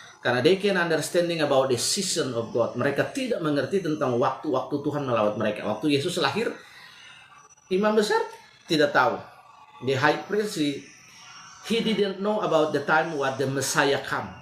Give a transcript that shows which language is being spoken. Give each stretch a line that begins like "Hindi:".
English: Karena they can understanding about the season of God.
Indonesian: Mereka tidak mengerti tentang waktu-waktu Tuhan melawat mereka. Waktu Yesus lahir, imam besar tidak tahu.
English: The high priest, he didn't know about the time what the Messiah come.